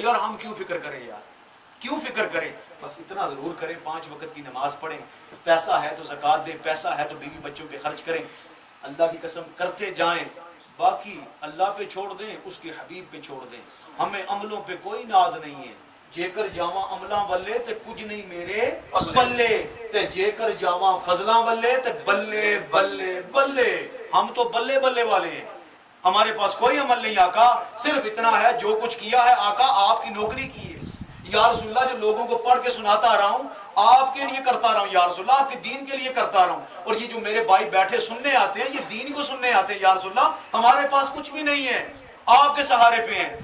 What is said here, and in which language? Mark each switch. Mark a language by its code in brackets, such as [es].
[ur] یار ہم کیوں فکر کریں یار، کیوں فکر کریں؟ بس اتنا ضرور کریں 5 وقت کی نماز پڑھیں، پیسہ ہے تو زکوٰۃ دیں، پیسہ ہے تو بیوی بچوں پہ خرچ کریں. اللہ کی قسم کرتے جائیں، باقی اللہ پہ چھوڑ دیں، اس کے حبیب پہ چھوڑ دیں. ہمیں عملوں پہ کوئی ناز نہیں ہے. [pa] جے کر جاواں عملاں والے تے کچھ نہیں میرے بلے، تے جے کر جاواں فضلاں والے تے بلے بلے بلے. [ur] ہم تو بلے بلے والے ہیں، ہمارے پاس کوئی عمل نہیں. آقا صرف اتنا ہے جو کچھ کیا ہے آقا آپ کی نوکری کی ہے. یا رسول اللہ جو لوگوں کو پڑھ کے سناتا آ رہا ہوں آپ کے لیے کرتا رہا ہوں یا رسول اللہ، آپ کے دین کے لیے کرتا رہا ہوں. اور یہ جو میرے بھائی بیٹھے سننے آتے ہیں یہ دین کو سننے آتے ہیں یا رسول اللہ، ہمارے پاس کچھ بھی نہیں ہے، آپ کے سہارے پہ ہیں.